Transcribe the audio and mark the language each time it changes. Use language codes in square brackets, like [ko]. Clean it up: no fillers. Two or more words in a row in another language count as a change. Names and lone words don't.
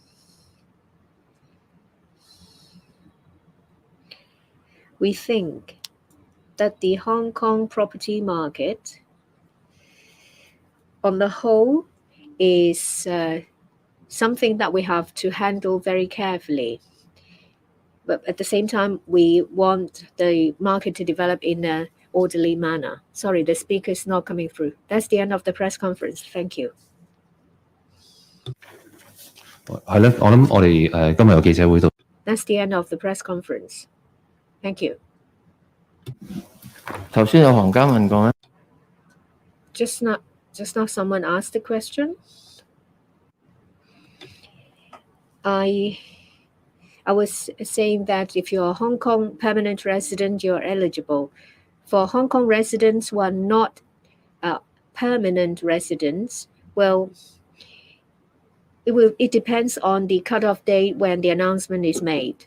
[en] We think that the Hong Kong property market on the whole is something that we have to handle very carefully. But at the same time, we want the market to develop in an orderly manner. Sorry, the speaker is not coming through. That's the end of the press conference. Thank you. [yue] 係咧，我諗我哋今日嘅記者會度 [en] That's the end of the press conference. Thank you. [yue] 頭先有行家問過咩？ [en] Just now someone asked the question. I was saying that if you're a Hong Kong permanent resident, you're eligible. For Hong Kong residents who are not permanent residents, well, it depends on the cutoff date when the announcement is made.